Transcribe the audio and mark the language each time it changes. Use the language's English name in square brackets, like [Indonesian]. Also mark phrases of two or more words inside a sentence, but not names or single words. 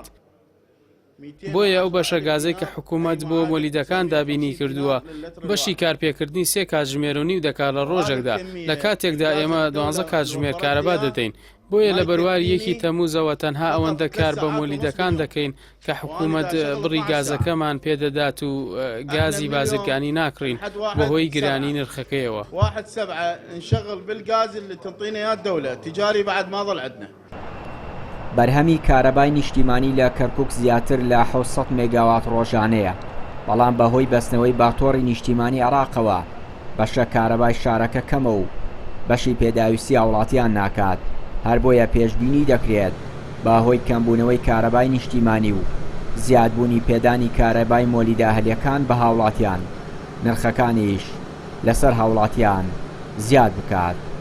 [Central Kurdish] بۆیە ئەو بەشە گازەی کە حکوومەت بۆ مۆلیدەکان دابینی کردووە بەشی کارپێکردنی 3 کاتژمێر و نیو دەکات لە ڕۆژێکدا، لە کاتێکدا ئێمە 12 کاتژمێر کارەبا دەدەین. بۆیە لە بەرواری 1 تەمووزەوە تەنها ئەوەندە کار بە مۆلیدەکان دەکەین کە حکوومەت بڕی گازەکەمان پێدەدات و گازی بازرگانی ناکڕین بەهۆی گرانی نرخەکەیەوە. [Arabic] 1/7 نشغل بالغاز اللي تنطينا اياه الدولة تجاري بعد ما ظل عندنا. [Central Kurdish] بەرهەمی کارەبای نیشتیمانی لە کەرکووک زیاتر لە 600 مێگاوات ڕۆژانەیە، بەڵام بەهۆی بەستنەوەی باتۆڕی نیشتیمانی عێراقەوە بەشە کارەبای شارەکە کەمە و بەشی پێداویستی هاوڵاتیان ناکات. هەر بۆیە پێشبینی دەکرێت بەهۆی کەمبوونەوەی کارەبای نیشتیمانی و زیادبوونی پێدانی کارەبای مۆلیدە ئەهلیەکان بە هاوڵاتیان نرخەکانیش لەسەر هاوڵاتیان زیاد بکات.